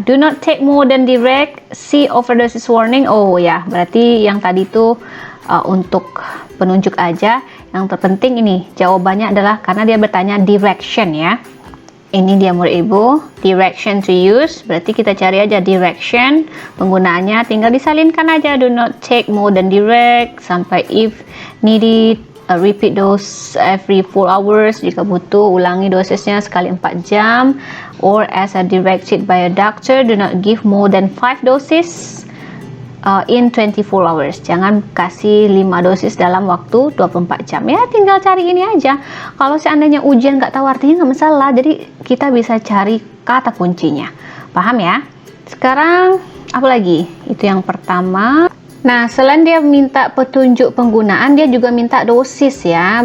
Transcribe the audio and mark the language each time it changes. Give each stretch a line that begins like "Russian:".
English: Do not take more than direct, see overdoses warning.
Indonesian: Oh ya, berarti yang tadi itu untuk penunjuk aja. Yang terpenting ini jawabannya adalah karena dia bertanya direction ya. Ini dia menurut Ibu, direction to use. Berarti kita cari aja direction, penggunaannya tinggal disalinkan aja.
English: Do not take more than direct, sampai if needed, repeat dose every 4 hours.
Indonesian: Jika butuh, ulangi dosisnya sekali 4 jam.
English: Or as directed by a doctor, do not give more than 5 doses in 24 hours.
Indonesian: Jangan kasih 5 dosis dalam waktu 24 jam. Ya, tinggal cari ini aja. Kalau seandainya ujian nggak tahu artinya nggak masalah. Jadi kita bisa cari kata kuncinya. Paham ya? Sekarang apa lagi? Itu yang pertama. Nah, selain dia minta petunjuk penggunaan, dia juga minta dosis ya.